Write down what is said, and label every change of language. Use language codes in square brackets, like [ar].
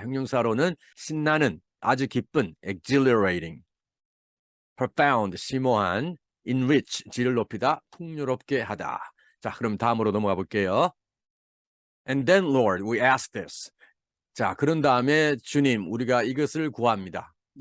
[ko] 형용사로는 신나는, 아주 기쁜, exhilarating. profound, 심오한, enrich, 질을 높이다, 풍요롭게 하다. 자, 그럼 다음으로 넘어가 볼게요. [en] And then, Lord, we ask this. [ko] 자, 그런 다음에 주님, 우리가 이것을 구합니다.